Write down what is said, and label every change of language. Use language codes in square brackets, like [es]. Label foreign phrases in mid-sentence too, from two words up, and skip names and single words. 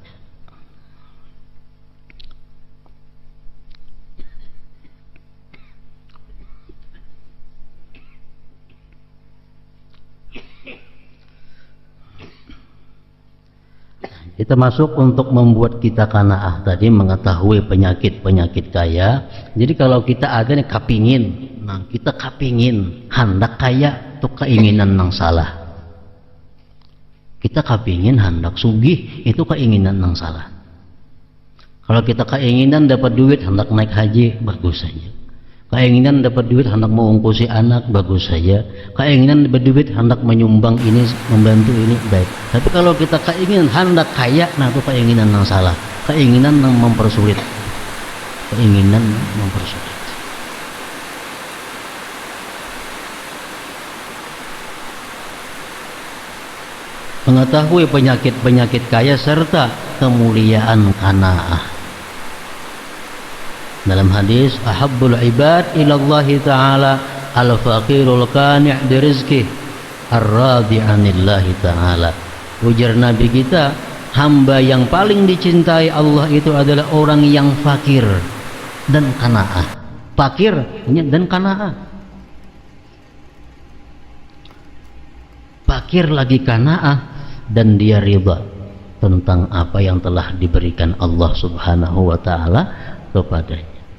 [bjn] Kita masuk untuk membuat kita kanaah tadi, mengetahui penyakit-penyakit kaya. Jadi kalau kita ada nih kapingin, nah kita kapingin hendak kaya, itu keinginan yang salah. Kita kapingin hendak sugih, itu keinginan yang salah. Kalau kita keinginan dapat duit hendak naik haji, bagus saja. Keinginan dapat duit hendak mengungkusi anak, bagus saja. Keinginan dapat duit hendak menyumbang ini, membantu ini, baik. Tapi kalau kita keinginan hendak kaya, nah itu keinginan yang salah. Keinginan yang mempersulit. Keinginan mempersulit. Mengetahui penyakit-penyakit kaya serta kemuliaan qanaah. [id] Dalam hadis, [ar] أحب العباد إلى الله تعالى الفقير القانع برزقه الراضي عن الله تعالى. [bjn] Ujar Nabi kita, hamba yang paling dicintai Allah itu adalah orang yang fakir dan qanaah. Fakir dan qanaah. Fakir lagi qanaah dan dia ridha tentang apa yang telah diberikan Allah [ar] سبحانه وتعالى [bjn] kepadanya.